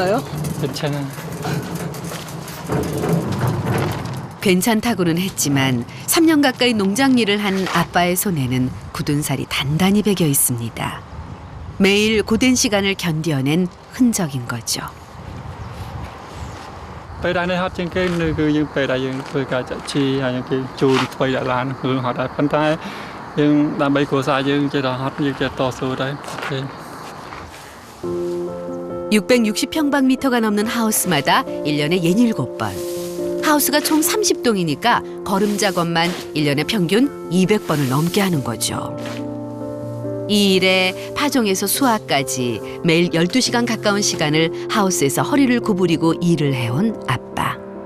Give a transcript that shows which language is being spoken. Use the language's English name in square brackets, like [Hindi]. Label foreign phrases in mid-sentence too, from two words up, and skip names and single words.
[Korean] 괜찮아요? 괜찮아. 괜찮다고는 했지만 3년 가까이 농장 일을 한 아빠의 손에는 굳은 살이 단단히 배겨 있습니다. 매일 고된 시간을 견뎌낸 흔적인 거죠. [Khmer] ពេលដែរនេះហត់ជាងគេនៅគឺយើងពេលដែលយើងធ្វើការចាក់ជីហើយគេចូលថ្មីដាក់ឡានគឺហត់ដែរប៉ុន្តែយើងដើម្បីគ្រួសារយើងចេះតែហត់យើងចេះតស៊ូដែរ [Korean] 660평방미터가 넘는 하우스마다 1년에 67번. 하우스가 총 30동이니까 걸음 작업만 1년에 평균 200번을 넘게 하는 거죠. 이 일에 파종에서 수확까지 매일 12시간 가까운 시간을 하우스에서 허리를 구부리고 일을 해온 아빠.